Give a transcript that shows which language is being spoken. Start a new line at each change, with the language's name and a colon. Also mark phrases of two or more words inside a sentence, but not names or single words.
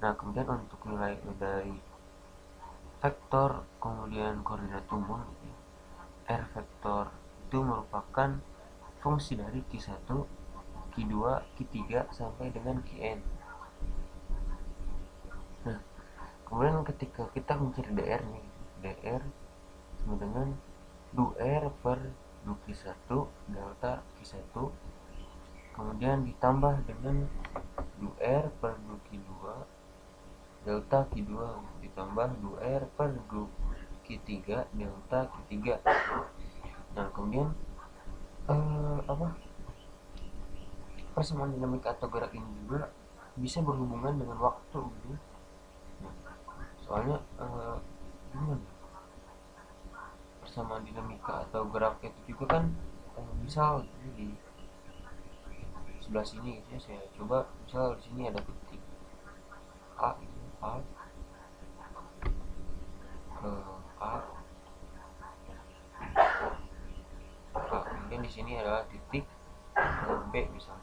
Indonesian: Nah kemudian untuk nilai dari vektor kemudian koordinat umum, R vektor itu merupakan fungsi dari Q1, Q2, Q3 sampai dengan Qn. Nah kemudian ketika kita mencari dr nih, dr sama dengan du-r per du-q1 delta q1 kemudian ditambah dengan du-r per du-q2 delta q2 ditambah du-r per du-q3 delta q3. Nah kemudian persamaan dinamika atau gerak ini juga bisa berhubungan dengan waktu gitu. Nah, soalnya gimana, persamaan dinamika atau gerak itu juga kan misal di sebelah sini gitu ya, saya coba misal di sini ada titik A gitu, A ke A, kemudian di sini adalah titik B misalnya.